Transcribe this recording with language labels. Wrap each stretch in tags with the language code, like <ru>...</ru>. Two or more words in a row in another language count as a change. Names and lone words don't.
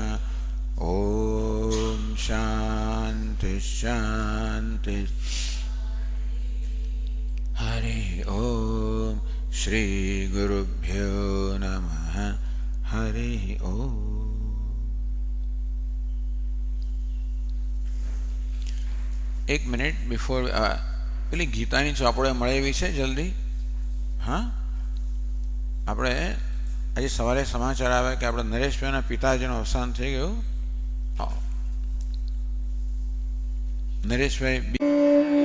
<sa>ॐ शान्ति शान्ति। हरि ओम। श्री गुरुभ्यो नमः। हरि ओम।</sa> <gu>एक</gu> <en>minute before</en> <gu>પેલી ગીતાની ચોપડે મળે એવી છે જલ્દી? હા, આપણે આજે સવારે સમાચાર આવ્યા કે આપણા નરેશભાઈના પિતાજીનું અવસાન થઈ ગયું. નરેશભાઈ</gu>